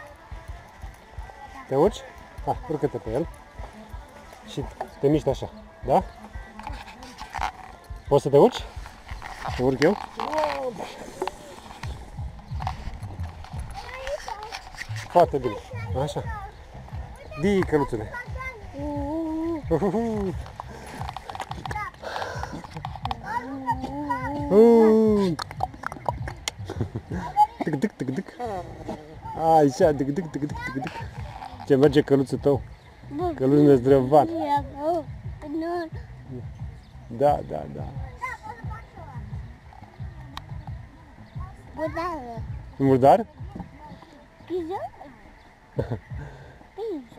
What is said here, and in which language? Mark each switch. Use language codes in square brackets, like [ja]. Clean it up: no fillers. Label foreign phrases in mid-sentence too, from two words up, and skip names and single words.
[ro] Te urci? Ha, urcă-te pe el. Și te miști așa, da? Poți să te urci? Te urc eu? Foarte bine. Așa. Dii, căluțule. Tic, tic, tic, tic. Așa, tic, tic, tic, tic, tic, tic. Ce merge căluțul tău? Căluț nezdrăvan. Da, da, da. Budară. Murdar? Piză? Piză.